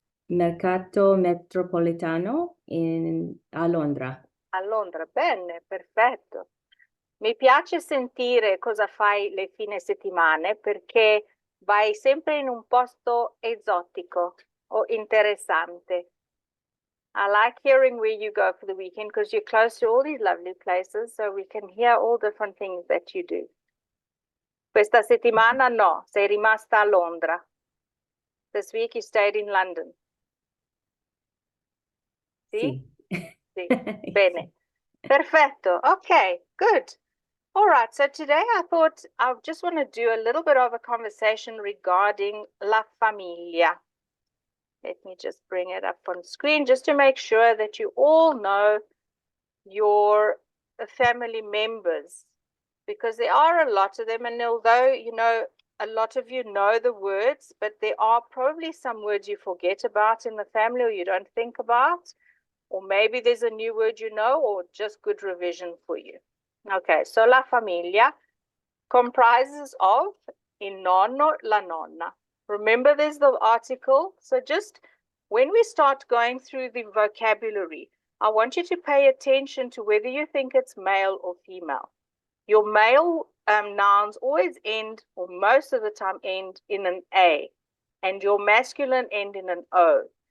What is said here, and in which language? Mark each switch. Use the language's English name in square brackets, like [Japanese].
[Italian] Mercato metropolitano a Londra. A Londra, bene, perfetto. Mi piace sentire cosa fai le fine settimane perché vai sempre in un posto esotico o interessante. [English] I like hearing where you go for the weekend because you're close to all these lovely places, so we can hear all different things that you do. [Italian] Questa settimana no, sei rimasta a Londra. [English] This week you stayed in London. [Italian] Sì? Sì. Sì. Bene. Perfetto. [English] Okay, good. All right. So today I thought I just want to do a little bit of a conversation regarding la famiglia. Let me just bring it up on screen just to make sure that you all know your family members, because there are a lot of them, and although a lot of you know the words, but there are probably some words you forget about in the family or you don't think about, or maybe there's a new word you know, or just good revision for you. Okay, so la famiglia comprises of il nonno, la nonna. Remember, there's the article. So just when we start going through the vocabulary, I want you to pay attention to whether you think it's male or female. Your male nouns always end, or most of the time end, in an A, and your masculine end in an O.